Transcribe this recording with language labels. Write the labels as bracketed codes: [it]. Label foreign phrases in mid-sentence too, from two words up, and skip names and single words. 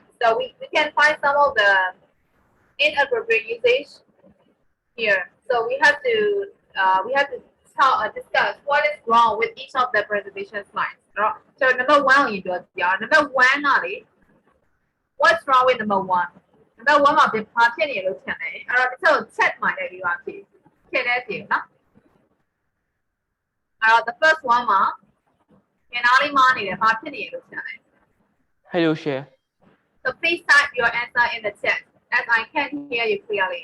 [en] So we can find some of the inappropriate usage here. So we have to discuss what is wrong with each of the presentation slides. So number 1 you do it. Number 1 Ali, what's wrong with number 1? [my] Number 1 မှာပြပါဖြစ်နေလို့ထင်တယ်။အဲ့တော့တစ်ချက် check မှလည်းဒီပါဖြစ်တဲ့ပြင်နော်။အဲ့တော့ [en] the first one [my] မှာကျန်အားလေးမှားနေတယ်ဘာဖြစ်နေလို့ထင်တယ် [en] Hello, share. So please type your answer in the chat as I can't hear you clearly.